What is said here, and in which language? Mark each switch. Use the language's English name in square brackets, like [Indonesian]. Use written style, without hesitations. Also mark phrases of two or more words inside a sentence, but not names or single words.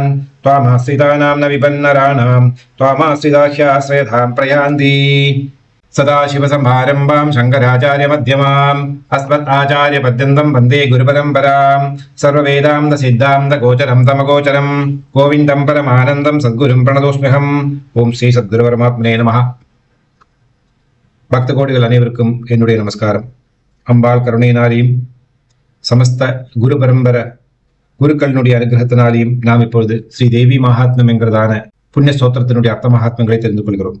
[Sanskrit] त्वामाश्रितानां न विपन्नराणां त्वामाश्रिता ह्याश्रयधां प्रयान्ति. सदाशिवसमारम्भां शङ्कराचार्यमध्यमाम् अस्मदाचार्यपर्यन्तं वन्दे गुरुपरम्परां. सर्ववेदान्तसिद्धान्तगोचरं तमगोचरं गोविन्दं परमानन्दं सद्गुरुं प्रणतोऽस्म्यहम्. ओम् श्री सद्गुरु परमात्मने नमः. [Tamil] பக்த கோடிகள் அனைவருக்கும் என்னுடைய நமஸ்காரம். அம்பாள் கருணையினாலையும் சமஸ்த குரு பரம்பர குருக்களினுடைய அனுகிரகத்தினாலையும் நாம் இப்பொழுது ஸ்ரீ தேவி மகாத்மியம் என்கிறதான புண்ணிய ஸ்தோத்திரத்தினுடைய அர்த்த மகாத்மங்களை தெரிந்து கொள்கிறோம்.